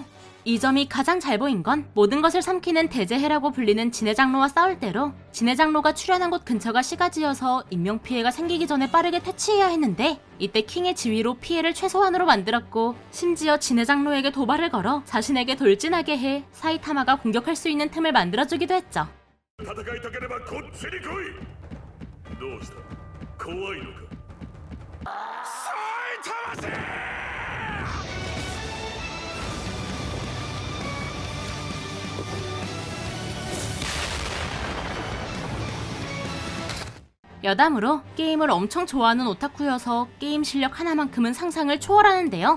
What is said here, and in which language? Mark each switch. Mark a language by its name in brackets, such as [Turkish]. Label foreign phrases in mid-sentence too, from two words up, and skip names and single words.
[Korean] 이 점이 가장 잘 보인 건 모든 것을 삼키는 대제해라고 불리는 진해장로와 싸울 때로 진해장로가 출연한 곳 근처가 시가지여서 인명피해가 생기기 전에 빠르게 퇴치해야 했는데 이때 킹의 지휘로 피해를 최소한으로 만들었고 심지어 진해장로에게 도발을 걸어 자신에게 돌진하게 해 사이타마가 공격할 수 있는 틈을 만들어주기도 했죠. [Japanese] 戦いたければこっちに来い。どうした？怖いのか？埼玉ぜ [Korean] 여담으로 게임을 엄청 좋아하는 오타쿠여서 게임 실력 하나만큼은 상상을 초월하는데요.